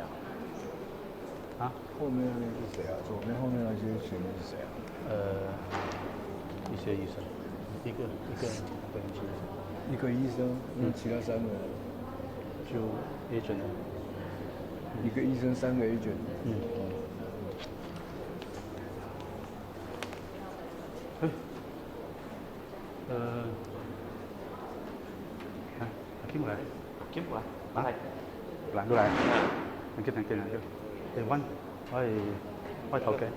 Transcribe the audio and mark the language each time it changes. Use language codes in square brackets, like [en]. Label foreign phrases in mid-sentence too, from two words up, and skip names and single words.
[zh] 啊？后面那是谁啊？左边后面那些全部是谁啊？一些医生，一个一个医生，那其他3个就 agent。一个医生3个 agent。 [vi] kiếm lại. Kiếm qua. Hả? Lại. Cái này. Thì Văn, hỏi thầu cái.